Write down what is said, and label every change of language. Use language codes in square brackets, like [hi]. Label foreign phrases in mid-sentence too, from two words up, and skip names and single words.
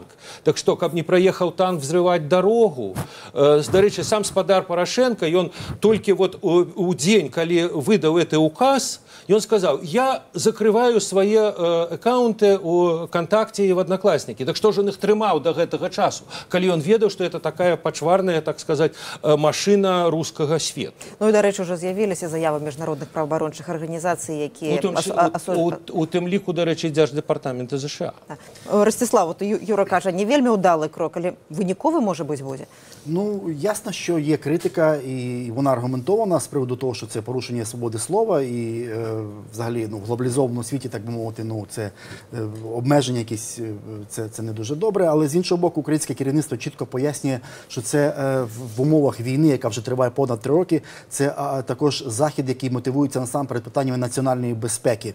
[be] Так што, каб не праехаў танк взрываць дарогу, дарэчы, сам спадар Парашенка, ён толькі вот у дзень, калі выдаў гэты указ, ён сказаў, я закрываю свае аккаунты у Контакце і в Однокласнікі. Так што ж ён іх трымаў да гэтага часу, калі ён ведаў, што это такая пачварная, так сказаць, машына рускага свету. Ну і, дарэчы, ўжо з'явіліся заявы міжнародных праваабарончых арганізацый, якія... У тым ліку, дарэчы, Дзярждэпартамента ЗША. [uk] Ростислав, от Юра каже, не вельмі удалий крок, але виніковий може бути в ВОЗі? Ну, ясно, що є критика, і вона аргументована з приводу того, що це порушення свободи слова, і взагалі в глобалізованому світі, так би мовити, це обмеження якісь, це не дуже добре, але з іншого боку, українське керівництво чітко пояснює, що це в умовах війни, яка вже триває понад 3 роки, це також захід, який мотивується насамперед питаннями національної безпеки.